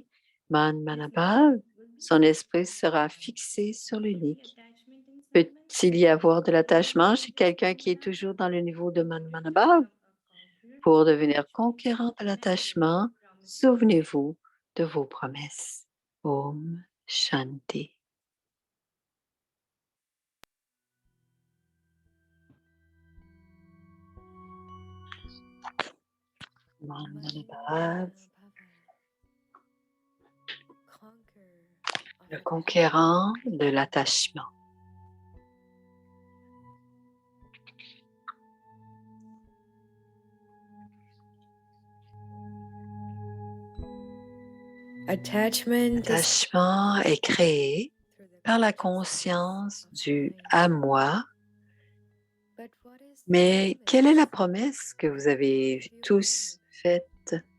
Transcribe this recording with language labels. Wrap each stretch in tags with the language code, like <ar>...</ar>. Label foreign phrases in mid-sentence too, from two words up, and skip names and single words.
<fr>Manmanabhav, son esprit sera fixé sur l'unique. Peut-il y avoir de l'attachement chez quelqu'un qui est toujours dans le niveau de Manmanabhav? Pour devenir conquérant de l'attachement, souvenez-vous de vos promesses.</fr> <sa>ॐ शान्ति.</sa> <fr>Manmanabhav, le conquérant de l'attachement. L'attachement est créé par la conscience du à moi, mais quelle est la promesse que vous avez tous faite?</fr>